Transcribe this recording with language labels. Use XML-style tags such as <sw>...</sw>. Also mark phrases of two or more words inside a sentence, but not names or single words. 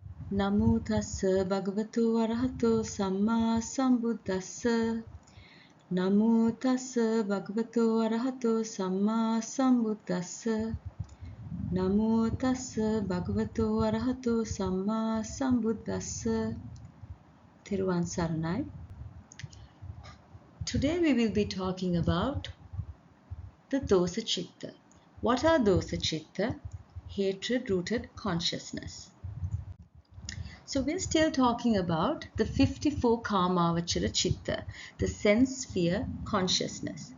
<pi>Namo tassa bhagavato arahato samma sambuddhassa. Namo tassa bhagavato arahato samma sambuddhassa. Namo tassa bhagavato arahato samma sambuddhassa.</pi> <si>Thiruvan Saranai.</si> <en>Today we will be talking about the</en> <pi>Dosa Citta.</pi> <en>What are</en> <pi>Dosa Citta?</pi> <en>Hatred-rooted consciousness. So we're still talking about the 54</en> <pi>Kāmavachara Citta,</pi> <en>the sense sphere consciousness.</en>